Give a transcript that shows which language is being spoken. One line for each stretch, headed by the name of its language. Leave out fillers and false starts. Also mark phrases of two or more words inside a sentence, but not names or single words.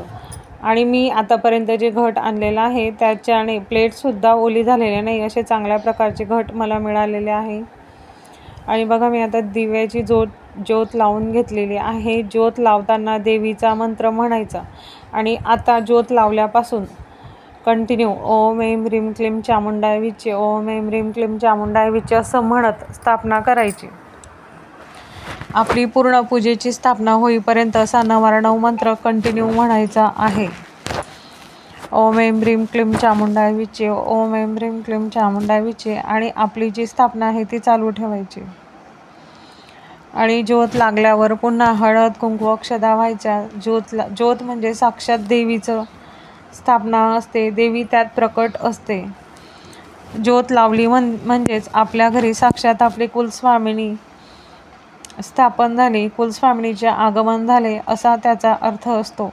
Marathi: आणि मी आतापर्यंत जे घट आणलेलं आहे त्याच्याने प्लेटसुद्धा ओली झालेले नाही, असे चांगल्या प्रकारचे घट मला मिळालेले आहे. आणि बघा मी आता दिव्याची ज्योत लावून घेतलेली आहे. ज्योत लावताना देवीचा मंत्र म्हणायचा आणि आता ज्योत लावल्यापासून कंटिन्यू
Sanskrit: ओम ऐं ह्रीं क्लीं चामुंडाय विचे, ओम ऐं ह्रीं क्लीं चामुंडाय विचे
Marathi: असं म्हणत स्थापना करायची. आपली पूर्ण पूजेची स्थापना होईपर्यंत असा 9 मंत्र कंटिन्यू म्हणायचा आहे.
Sanskrit: ओम ऐं ह्रीं क्लीं चामुंडाय विचे, ओम ऐं ह्रीं क्लीं चामुंडाय विचे.
Marathi: आणि आपली जी स्थापना आहे ती चालू ठेवायची. आणि ज्योत लागल्यावर पुन्हा हळद कुंकू अक्षदा व्हायच्या. ज्योत म्हणजे साक्षात देवीचं स्थापना असते, देवी त्यात प्रकट असते. ज्योत लावली म्हणजेच आपल्या घरी साक्षात आपली कुलस्वामिनी स्थापन झाली, कुलस्वामिनीचे आगमन झाले असा त्याचा अर्थ असतो.